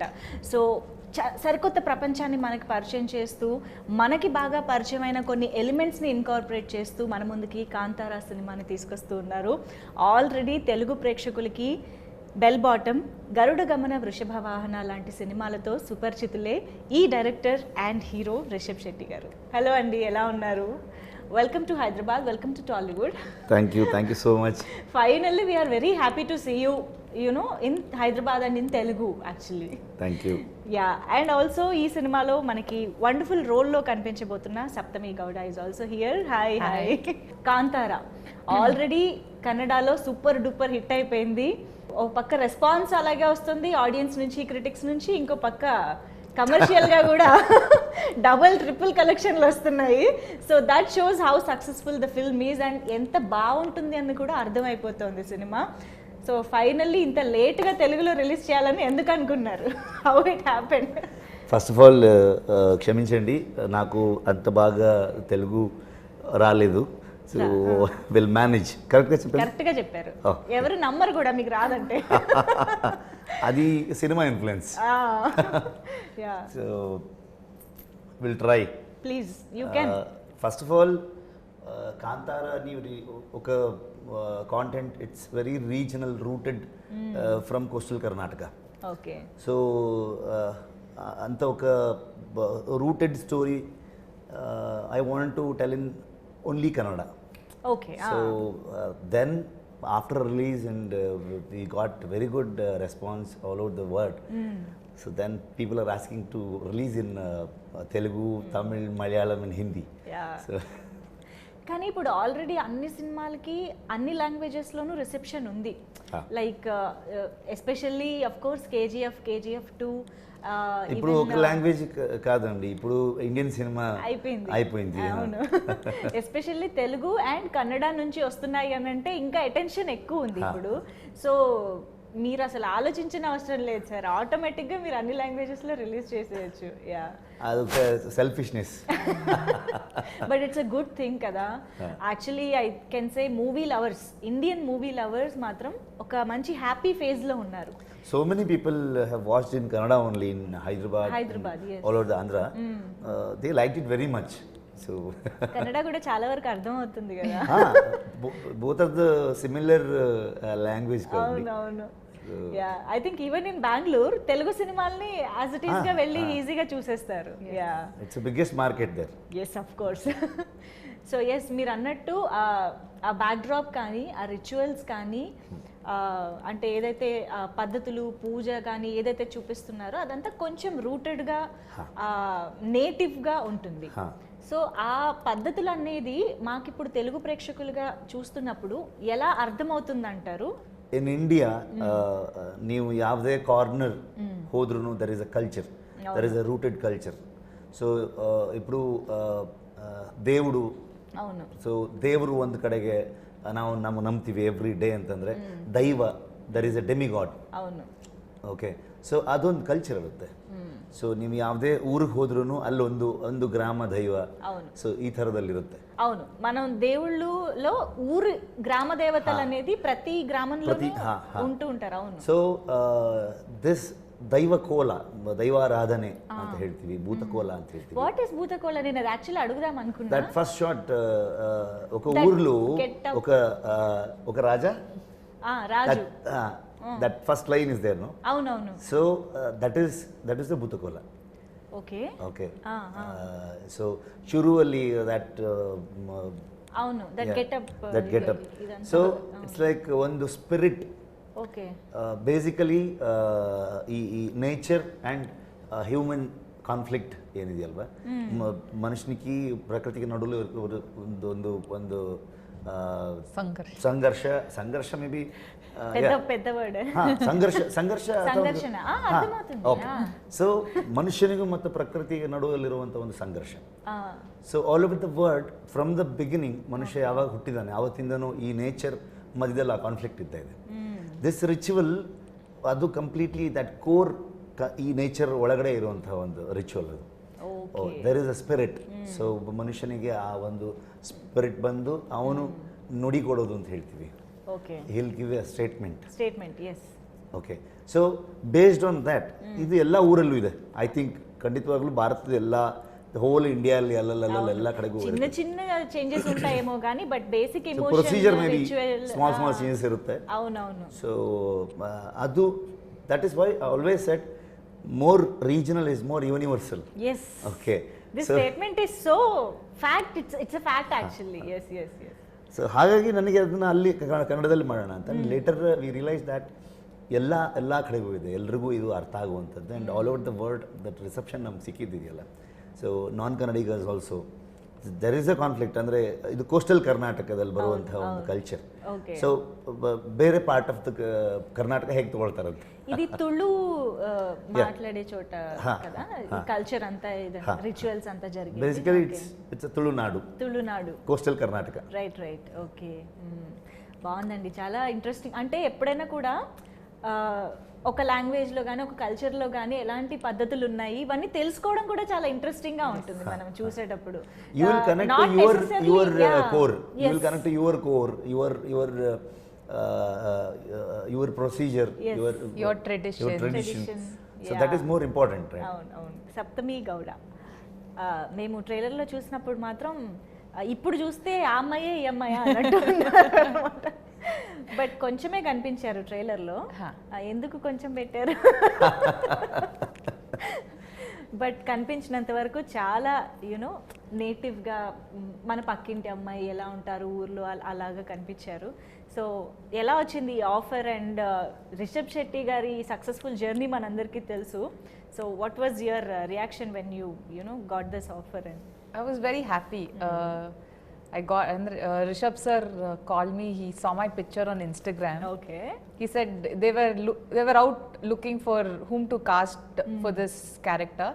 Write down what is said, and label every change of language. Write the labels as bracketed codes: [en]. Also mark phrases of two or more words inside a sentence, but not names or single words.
[te] సో సరికొత్త ప్రపంచాన్ని మనకి పరిచయం చేస్తూ, మనకి బాగా పరిచయమైన కొన్ని ఎలిమెంట్స్ని ఇన్కార్పొరేట్ చేస్తూ మన ముందుకి కాంతారా సినిమాని తీసుకొస్తూ ఉన్నారు. ఆల్రెడీ తెలుగు ప్రేక్షకులకి బెల్ బాటమ్, గరుడ గమన, వృషభ వాహన లాంటి సినిమాలతో సుపరిచితులే ఈ డైరెక్టర్ అండ్ హీరో రిషబ్ శెట్టి గారు. హలో అండి, ఎలా ఉన్నారు? [en] Welcome to Hyderabad, welcome to Tollywood. Thank you so much. Finally, we are very happy to see you, in Hyderabad and in Telugu actually. Thank you. Yeah, and also [te] ఈ సినిమా లో మనకి [en] wonderful role [te] లో కనిపించబోతున్న [en] Sapthami Gowda is also here. Hi. Kantara already Kannada lo super duper hit అయిపోయింది. [te] ఓ పక్క రెస్పాన్స్ అలాగే వస్తుంది ఆడియన్స్ నుంచి, క్రిటిక్స్ నుంచి, ఇంకో పక్క కమర్షియల్గా కూడా డబుల్ ట్రిపుల్ కలెక్షన్లు వస్తున్నాయి. [en] So that shows how successful the film is and [te] ఎంత బాగుంటుంది అని కూడా అర్థమైపోతుంది సినిమా. సో ఫైనల్లీ ఇంత లేట్గా తెలుగులో రిలీజ్ చేయాలని ఎందుకు అనుకున్నారు? [en] How it happened? First of all [te] క్షమించండి, నాకు అంత బాగా తెలుగు రాలేదు. [en] So will manage. [te] కరెక్ట్గా చెప్పారు. ఎవరు నమ్మరు కూడా మీకు రాదంటే. అది సినిమా ఇన్ఫ్లుయెన్స్. [en] So will try. Please you can. First of all కాంతారా [te] అని ఒక [en] content, it's very regional, rooted from coastal Karnataka. [te] ఓకే. [en] సో [te] అంత ఒక [en] rooted story I want to tell in only Kannada. Okay. So then after release and we got very good response all over the world. So then people are asking to release in Telugu, Tamil, Malayalam and Hindi. Yeah. So [te] కానీ ఇప్పుడు ఆల్రెడీ అన్ని సినిమాలకి అన్ని లాంగ్వేజెస్లోనూ రిసెప్షన్ ఉంది. [en] Like especially of course KGF 2 [te] ఇప్పుడు ఒక లాంగ్వేజ్ కాదండి, ఇప్పుడు ఇండియన్ సినిమా అయిపోయింది. అవును. ఎస్పెషల్లీ తెలుగు అండ్ కన్నడ నుంచి వస్తున్నాయి అని అంటే ఇంకా అటెన్షన్ ఎక్కువ ఉంది ఇప్పుడు. సో మీరు అసలు ఆలోచించిన అవసరం లేదు సార్, ఆటోమేటిక్గా మీరు అన్ని లాంగ్వేజెస్లో రిలీజ్ చేసేయచ్చు. యా, అదొక సెల్ఫిష్నెస్. [en] But it's a good thing కదా. Actually I can say movie lovers, Indian movie lovers [te] మాత్రం ఒక మంచి హ్యాపీ ఫేజ్లో ఉన్నారు. [en] So many people have watched in Kannada only in Hyderabad, yes. all over the Andhra. They liked it very much. So [te] కన్నడ కూడా చాలా వరకు అర్థం అవుతుంది కదా. [en] both of the similar language. [te] అవును. యా, [en] I think even in [te] బెంగళూరు తెలుగు సినిమాల్ని [en] as it is [te] గా వెళ్ళి ఈజీగా చూసేస్తారు. యా, [en] It's biggest market there. Yes, of course. [te] సో ఎస్, మీరు అన్నట్టు ఆ బ్యాక్డ్రాప్ కానీ, ఆ రిచువల్స్ కానీ, అంటే ఏదైతే పద్ధతులు, పూజ కానీ ఏదైతే చూపిస్తున్నారో అదంతా కొంచెం రూటెడ్గా, నేటివ్గా ఉంటుంది. సో ఆ పద్ధతులు అనేది మాకు ఇప్పుడు తెలుగు ప్రేక్షకులుగా చూస్తున్నప్పుడు ఎలా అర్థమవుతుందంటారు? [en] In India [kn] ನೀವು ಯಾವುದೇ ಕಾರ್ನರ್ ಹೋದ್ರೂ [en] there is a culture, there is a rooted culture. [te] ಸೊ ఇప్పుడు దేవుడు, అవును, [kn] ಸೊ ದೇವರು ಒಂದು ಕಡೆಗೆ ನಾವು ನಂಬ್ತೀವಿ [en] every day [kn] ಅಂತಂದರೆ, ದೈವ, [en] there is a demigod. [te] అవును. [kn] ಓಕೆ, ಸೊ ಅದೊಂದು ಕಲ್ಚರ್ ಇರುತ್ತೆ. ಸೊ ನೀವು ಯಾವುದೇ ಊರಿಗೆ ಹೋದ್ರೂ ಅಲ್ಲೊಂದು ಗ್ರಾಮ ದೈವ, ಸೊ ಈ ಥರದಲ್ಲಿರುತ್ತೆ. [te] అవును, మనం దేవుళ్ళలో ఊరు గ్రామ దేవతలు అనేది ప్రతి గ్రామంలో ఉంటూ ఉంటారు. అవును. [en] So this [kn] దైవకోల, దైవారాధನೆ ಅಂತ ಹೇಳ್ತೀವಿ, భూతకోల ಅಂತ ಹೇಳ್ತೀವಿ. [en] What is [te] భూతకోల? నేను అది యాక్చువల్లీ అడుగుదాం అనుకున్నా. [en] That first shot, [te] ఒక ఊర్లో ఒక రాజా, రాజు, [en] That first line is there, no? [te] అవునవును. [en] So that is the Bhootakola. [te] ఓకే. [kn] సో ಶುರುವಲ್ಲಿ ದಟ್, [te] అవును, [en] that getup. So it's like ಒಂದು ಸ್ಪಿರಿಟ್. [te] ఓకే. [kn] ಬೇಸಿಕಲಿ ಈ [en] nature and human conflict [kn] ಏನಿದೆ ಅಲ್ವಾ, ಮನುಷ್ಯನಿಗೆ ಪ್ರಕೃತಿಗೆ ನಡುವೆ ಒಂದು ಸಂಘರ್ಷ [en] may be [te] పెద్ద వర్డ్. [kn] ಸಂಘರ್ಷ. ಸೊ ಮನುಷ್ಯನಿಗೂ ಮತ್ತು ಪ್ರಕೃತಿಗೆ ನಡುವಲ್ಲಿರುವಂಥ ಒಂದು ಸಂಘರ್ಷ. ಸೊ [en] All over the world, from the beginning, [kn] ಮನುಷ್ಯ ಯಾವಾಗ ಹುಟ್ಟಿದಾನೆ ಆವತ್ತಿಂದನೂ ಈ ನೇಚರ್ ಮಧ್ಯದಲ್ಲಿ ಆ ಕಾನ್ಫ್ಲಿಕ್ಟ್ ಇದ್ದ ಇದೆ. [en] This ritual [kn] ಅದು [en] completely that core [kn] ಈ ನೇಚರ್ ಒಳಗಡೆ ಇರುವಂತಹ ಒಂದು ರಿಚುವಲ್ ಅದು. [en] There is a spirit. [kn] ಸೊ ಮನುಷ್ಯನಿಗೆ ಆ ಒಂದು ಸ್ಪಿರಿಟ್ ಬಂದು ಅವನು ನುಡಿ ಕೊಡೋದು ಅಂತ ಹೇಳ್ತೀವಿ. [en] He'll give a statement. [kn] ಓಕೆ, ಸೊ [en] based on that [kn] ಇದು ಎಲ್ಲ ಊರಲ್ಲೂ ಇದೆ. [en] I think [kn] ಖಂಡಿತವಾಗ್ಲೂ ಭಾರತದ ಎಲ್ಲ ಹೋಲ್ ಇಂಡಿಯಾದಲ್ಲಿ ಎಲ್ಲ ಕಡೆಗೂ [te] ಚಿನ್ನ ಚೇಂಜಸ್ ఉంటాయేమో గానీ [en] but basic emotion Procedure maybe small changes [kn] ಇರುತ್ತೆ. ಸೊ ಅದು [en] that is why I always said more regional is more universal. Yes. Okay. This statement is so fact. It's a fact actually. Yes. [kn] So ಹಾಗಾಗಿ ನನಗೆ ಅದನ್ನ ಅಲ್ಲಿ ಕನ್ನಡದಲ್ಲಿ ಮಾಡೋಣ ಅಂತ. [en] Later we realise that [kn] ಎಲ್ಲ ಕಡೆಗೂ ಇದೆ, ಎಲ್ರಿಗೂ ಇದು ಅರ್ಥ ಆಗುವಂಥದ್ದು. [en] And all over the world that reception [kn] ನಮ್ಗೆ ಸಿಕ್ಕಿದ್ದಿದೆಯಲ್ಲ. [en] So non Kannadigas also there is a conflict. [kn] ಅಂದರೆ ಇದು ಕೋಸ್ಟಲ್ ಕರ್ನಾಟಕದಲ್ಲಿ ಬರುವಂತಹ ಒಂದು ಕಲ್ಚರ್. ಸೊ ಬೇರೆ [en] part of the Karnataka [kn] ಹೇಗೆ ತಗೊಳ್ತಾರಂತೆ, [te] ఇది తుళు మాట్లాడే చోట కదా కల్చర్ అంతా రిచువల్స్ అంతా జరిగేది. [en] Basically it's Tulunadu coastal Karnataka. [te] రైట్. ఓకే, బాగుందండి, చాలా ఇంట్రెస్టింగ్. అంటే ఎప్పుడైనా కూడా ఒక లాంగ్వేజ్లో కానీ ఒక కల్చర్లో కానీ ఎలాంటి పద్ధతులు ఉన్నాయి ఇవన్నీ తెలుసుకోవడం కూడా చాలా ఇంట్రెస్టింగ్ గా ఉంటుంది మనం చూసేటప్పుడు. [en] You will connect to your core, you will connect to your core, your procedure, your tradition. So that is more important, right? [te] అవును. సప్తమి గౌడ మేము ట్రైలర్లో చూసినప్పుడు మాత్రం ఇప్పుడు చూస్తే ఆ అమ్మాయే ఈ అమ్మాయా అన్నట్టు అన్నమాట. బట్ కొంచెమే కనిపించారు ట్రైలర్లో. ఎందుకు కొంచెం పెట్టారు? బట్ కనిపించినంత వరకు చాలా యూనో నేటివ్గా మన పక్కింటి అమ్మాయి ఎలా ఉంటారు ఊర్లో అలాగా కనిపించారు. సో ఎలా వచ్చింది ఆఫర్? అండ్ రిషబ్ శెట్టి గారి సక్సెస్ఫుల్ జర్నీ మనందరికీ తెలుసు. [en] So what was your reaction when you know got this offer? అండ్ I was very happy. I got, and Rishab sir called me. He saw my picture on Instagram. Okay. He said they were out looking for whom to cast for this character.